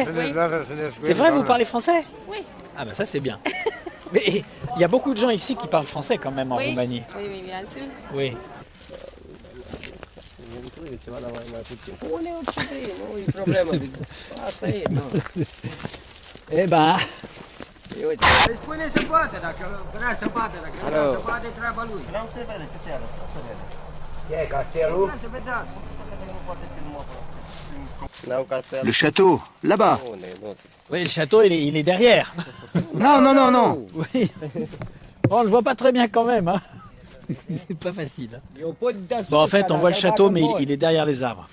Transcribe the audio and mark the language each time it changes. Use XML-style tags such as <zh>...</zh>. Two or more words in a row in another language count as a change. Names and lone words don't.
<fr>C'est vrai, vous parlez français? Oui. Ah bah ça c'est bien. Mais il y a beaucoup de gens ici qui parlent français quand même en Roumanie. Oui, bien sûr. Oui. Eh ben...</fr> <ro>Spune se poate, dacă vrea să poate, dacă vrea să poate, treaba lui. Vreau să vede ce te arăt. E castelul? Se vedea.</ro> <fr>Le château, là-bas. Oui, le château, il est derrière. Non. Oui. Bon, on le voit pas très bien quand même. Hein. C'est pas facile. Bon, en fait, on voit le château, mais il est derrière les arbres.</fr>